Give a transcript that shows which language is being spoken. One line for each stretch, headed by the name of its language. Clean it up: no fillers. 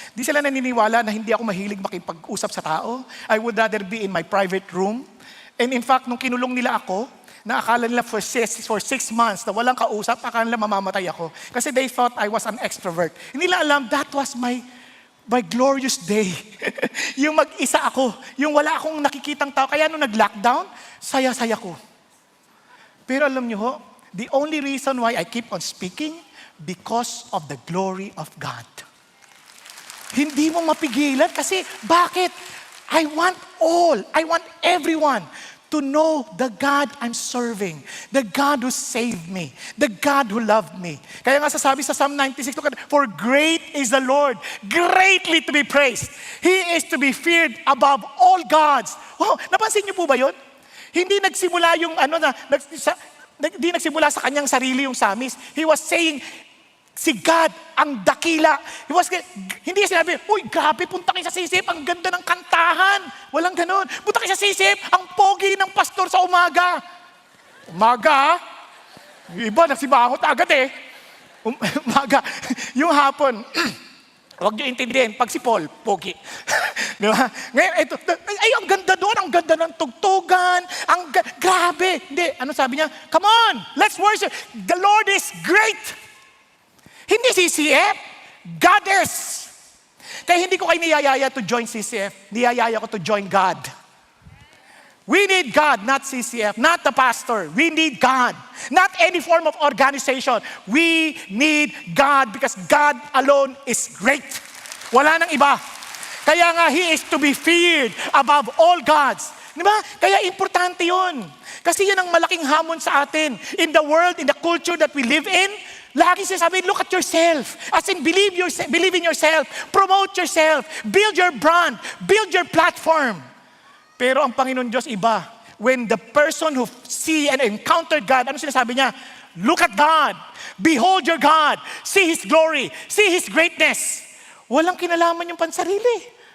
Filipino: Hindi sila naniniwala na hindi ako mahilig makipag-usap sa tao.
English: I would rather be in my private room And in fact,
Filipino: nung kinulong nila ako, na akala nila for 6 months na walang kausap, akala nila mamamatay ako.
English: Kasi they thought I was an extrovert.
Filipino: Hindi nila alam,
English: that was my glorious day.
Filipino: Yung mag-isa ako, yung wala akong nakikitang tao. Kaya nung nag-lockdown, saya-saya ko. Pero alam niyo ho,
English: the only reason why I keep on speaking, because of the glory of God.
Filipino: Hindi mo mapigilan kasi bakit?
English: I want everyone to know the God I'm serving, the God who saved me, the God who loved me.
Filipino: Kaya nga sasabi sa
English: Psalm 96, for great is the Lord, greatly to be praised. He is to be feared above all gods.
Filipino: Wow, napansin niyo po ba yun? Hindi nagsimula yung hindi nagsimula sa kanyang sarili yung psalmist.
English: He was saying,
Filipino: si God ang dakila. Hindi sinabi, uy, grabe, punta kayo sa sisip, ang ganda ng kantahan. Walang ganun. Punta kayo sa sisip, ang pogi ng pastor sa umaga. Umaga, iba, nagsibangot agad eh. Umaga. Yung hapon, huwag niyo intindihin, pag si Paul, pogi. Di ba? Ngayon, ito, ay, ang ganda doon, ang ganda ng tugtugan, grabe. Hindi, ano sabi niya?
English: Come on, let's worship. The Lord is great.
Filipino: Hindi CCF, Goddess. Kaya hindi ko kayo niyayaya
English: to join CCF.
Filipino: Niyayaya ko
English: to join God. We need God, not CCF, not the pastor. We need God. Not any form of organization. We need God because God alone is great.
Filipino: Wala nang iba. Kaya nga,
English: He is to be feared above all gods.
Filipino: Di ba? Kaya importante yun. Kasi yan ang malaking hamon sa atin.
English: In the world, in the culture that we live in,
Filipino: lagi sinasabi,
English: look at yourself. As in, believe in yourself. Promote yourself. Build your brand. Build your platform.
Filipino: Pero ang Panginoon Diyos iba.
English: When the person who see and encountered God,
Filipino: ano sinasabi niya?
English: Look at God. Behold your God. See His glory. See His greatness.
Filipino: Walang kinalaman yung pansarili.